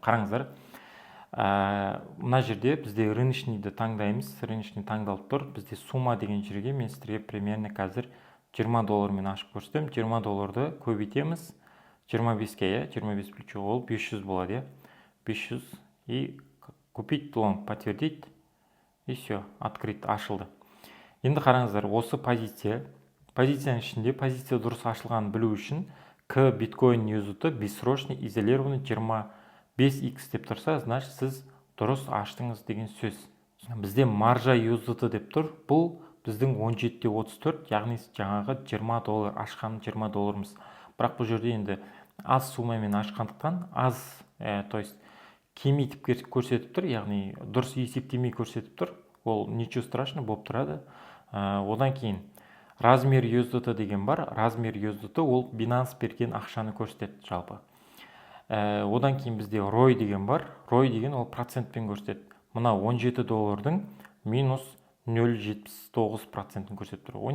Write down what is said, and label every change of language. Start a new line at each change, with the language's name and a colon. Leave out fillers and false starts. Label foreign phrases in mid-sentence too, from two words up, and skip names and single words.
Kazakh: Қараңыздар, мына жерде бізде рыночныйды таңдаймыз. Рыночный таңдалып тұр. Бізде сумма деген жерге мен сіздерге примерно қазір 20 доллармен ашып көрсетемін. 20 долларды көбейтеміз 25-ке, 25 плечо ол 500 болады, 500
Russian: и купить лонг, подтвердить. И все, открыт,
Kazakh: ашылды. Енді қараңыздар, осы позицияның ішінде позиция дұрыс ашылғанын білу үшін К биткоин USDT
Russian: бессрочный изолированный
Kazakh: 25x деп тұрса, значит сіз дұрыс аштыңыз деген сөз. Бізде маржа USDT деп тұр. Бұл біздің 17.34, яғни жаңағы 20 доллар ашқан 20 долларымыз. Бірақ бұл жерде енді аз суммамен ашқандықтан аз,
Russian: то есть
Kazakh: кемейтіп көрсетіп тұр, яғни дұрыс есептемей көрсетіп тұр. Ол
Russian: ничего страшно
Kazakh: болып тұрады. Одан кейін размер USDT деген бар. Размер USDT ол Binance берген ақшаны көрсетеді жалпы. Одан кейін бізде ROI деген бар. ROI деген ол процентпен көрсетеді. Мына 17 доллардың минус 0,79% көрсетіп тұр.